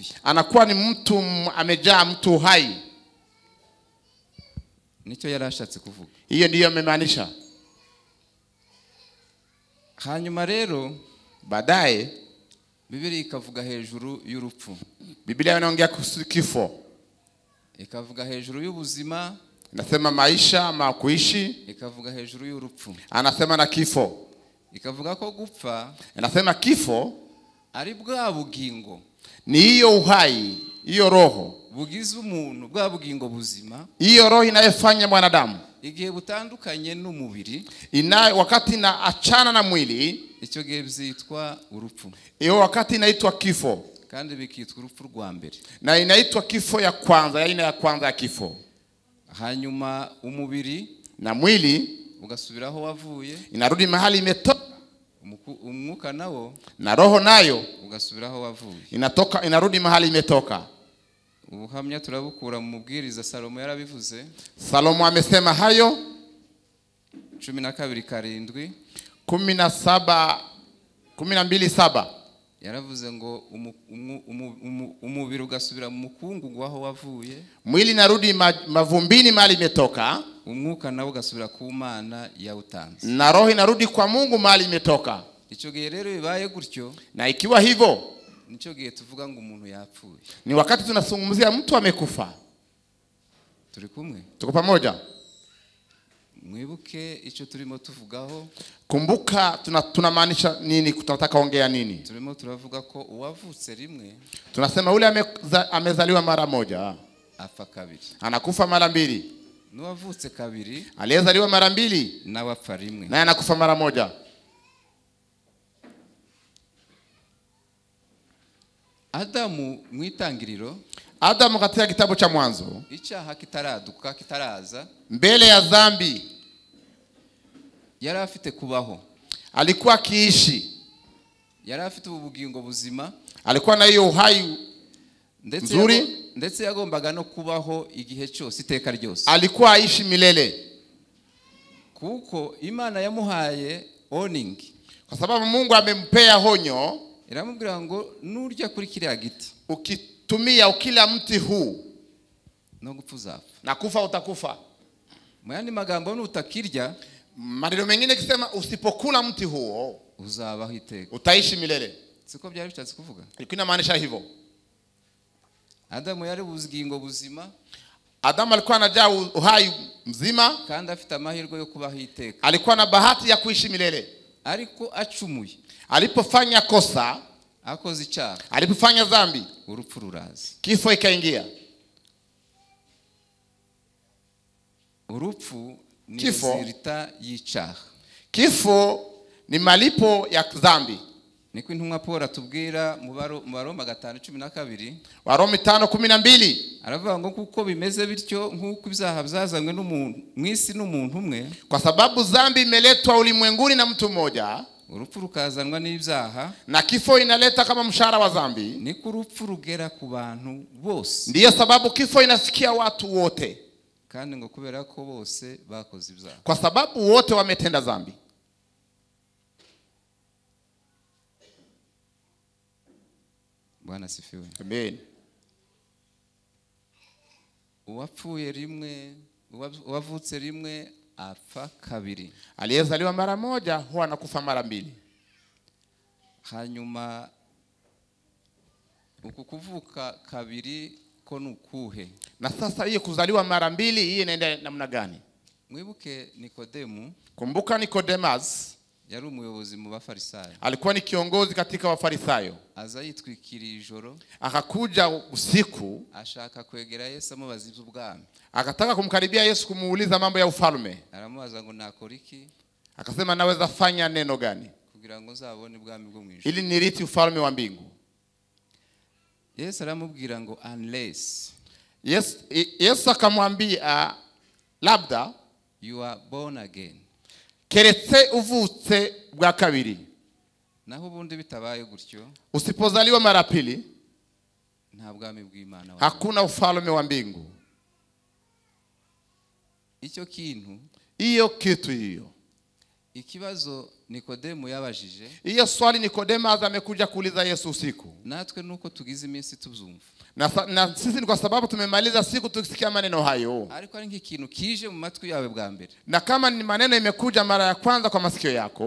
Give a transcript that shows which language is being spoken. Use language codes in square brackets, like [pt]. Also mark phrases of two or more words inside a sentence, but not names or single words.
[sw] Anakuwa ni mtu amejaa, mtu hai. [rw] Nicyo yarashatse kuvuga. [sw] Hiyo ndiyo amemaanisha. [rw] Hanyuma rero, [sw] baadaye [rw] Biblia ikavuga hejuru y'urupfu. [sw] Biblia inaongea kuhusu kifo. [rw] Ikavuga hejuru y'ubuzima, [sw] inasema maisha ama kuishi. [rw] Ikavuga hejuru y'urupfu, [sw] anasema na kifo. [rw] Ikavuga ko gupfa, [sw] inasema kifo [rw] ari bwa bugingo, [sw] ni hiyo uhai, hiyo roho [rw] bugize umuntu, bwa bugingo buzima, [sw] hiyo roho inayofanya mwanadamu [rw] igihe butandukanye n'umubiri, [sw] wakati na achana na mwili, [rw] icyo gihe byitwa urupfu. [sw] Hiyo wakati inaitwa kifo, [rw] kandi bikitwa urupfu rwa mbere, [sw] na inaitwa kifo ya kwanza, aina ya kwanza ya kifo. [rw] Hanyuma umubiri [sw] na mwili [rw] ugasubiraho wavuye, [sw] inarudi mahali imetoka. [rw] Umwuka nawo [sw] na roho nayo [rw] ugasubiraho wavuye, [sw] inarudi mahali imetoka. [rw] Ubuhamya turabukura mu mubwiriza Salomo yarabivuze. [sw] Salomo amesema hayo 12:7, [rw] 12:7 yaravuze ngo umubiri ugasubira mu mukungugu aho wavuye, [sw] mwili narudi mavumbini mahali imetoka, [rw] umwuka nawo ugasubira ku Mana yawutanze, [sw] na roho inarudi kwa Mungu mahali imetoka. [rw] Icyo gihe rero bibaye gutyo, [sw] na ikiwa hivyo [rw] nico gihe tuvuga ngo umuntu yapfuye. [sw] Ni wakati tunazungumzia mtu amekufa. [rw] Turi kumwe? [sw] Tuko pamoja? [rw] Mwibuke icyo turimo tuvugaho. [sw] Kumbuka tunamaanisha nini, tunataka ongea nini? [rw] Turimo turavuga ko uwavutse rimwe, [sw] tunasema ule amezaliwa mara moja [rw] afa kabiri, [sw] anakufa mara mbili. [rw] Nuwavutse kabiri, [sw] aliyezaliwa mara mbili, [rw] na wapfa rimwe, [sw] na anakufa mara moja. [rw] Adamu mwitangiriro, [sw] Adamu katika kitabu cha Mwanzo, [rw] icyaha kitaraduka kitaraza, [sw] mbele ya dhambi [rw] yari afite kubaho, [sw] alikuwa akiishi, [rw] yari afite ubugingo buzima, [sw] alikuwa na hiyo uhai nzuri, [rw] ndetse yagombaga no kubaho igihe cyose, iteka ryose, [sw] alikuwa aishi milele. [rw] Kuko Imana yamuhaye warning, [sw] kwa sababu Mungu amempea honyo, [rw] iramubwira ngo nurya kuri kiriya giti, [sw] ukitumia ukila mti huu, [rw] no gupfa uzapfa, [sw] na kufa utakufa. [rw] Muyandi magambo nutakirya, [sw] maneno mengine kisema usipokula mti huo [rw] uzabaho iteka, [sw] utaishi milele. [rw] Siko byari bishatse kuvuga? [sw] Ilikuwa inamaanisha hivyo. [rw] Adamu yari ubugingo buzima, [sw] Adamu alikuwa anajaa uhai mzima, [rw] kandi afite amahirwe yo kubaho iteka, [sw] alikuwa na bahati ya kuishi milele. [rw] Ariko acumuye, [sw] alipofanya kosa, [rw] akoze icyaha, [sw] alipofanya dhambi, [rw] urupfu ruraza, [sw] kifo ikaingia. [rw] Urupfu ni resulta y'icyaha, [sw] kifo ni malipo ya dhambi. [rw] Niko intumwa Paul atubwira mu Baroma 5:12, [sw] Waroma 5:12, [rw] aravuga ngo kuko bimeze bityo nkuko ibyaha byazanywe n'umuntu mwisi n'umuntu umwe, [sw] kwa sababu dhambi imeletwa ulimwenguni na mtu mmoja, [rw] urupfu rukazanwa n'ibyaha, [sw] na kifo inaleta kama mshahara wa dhambi, [rw] niko urupfu rugera ku bantu bose. [sw] Ndiyo sababu kifo inasikia watu wote, [rw] kandi ngo kubera ko bose bakoze ibyaha, [sw] kwa sababu wote wametenda dhambi. Bwana sifiwe. Amen. [rw] Uwapfuye rimwe, uwavutse rimwe apfa kabiri, [sw] aliyezaliwa mara moja huwa anakufa mara mbili. [rw] Hanyuma ukukuvuka kabiri ko nukuhe? [sw] Na sasa hiyo kuzaliwa mara mbili hii inaenda namna gani? [rw] Mwibuke Nikodemu. [sw] Kumbuka Nikodemas [rw] yari umuyobozi mu Bafarisayo, [sw] alikuwa ni kiongozi katika Wafarisayo. [rw] Aza yitwikiriye ijoro, [sw] akakuja usiku, [rw] ashaka kwegera Yesu amubaza iby'ubwami, [sw] akataka kumkaribia Yesu kumuuliza mambo ya ufalme. [rw] Aramubaza ngo nakora iki? [sw] Akasema naweza fanya neno gani [rw] kugira ngo nzabone ubwami bwo mu ijuru, [sw] ili niriti ufalme wa mbingu? [rw] Yesu aramubwira ngo unless, [sw] Yesu akamwambia labda [en] you are born again, [rw] keretse uvutse bwa kabiri. Naho ubundi bitabaye gutyo, [sw] usipozaliwa mara pili, [rw] nta bwami bw'Imana, [sw] hakuna ufalme wa mbingu. [rw] Icyo kintu, [sw] iyo kitu hiyo, [rw] ikibazo Nikodemu yabajije, [sw] iyo swali Nikodemu amekuja kuuliza Yesu usiku, [rw] natwe nuko tugize iminsi tuzumva, [sw] na sisi ni kwa sababu tumemaliza siku tukisikia maneno hayo. [rw] Ariko ari nk'ikintu kije mu matwi yawe bwa mbere, [sw] na kama ni maneno imekuja mara ya kwanza kwa masikio yako,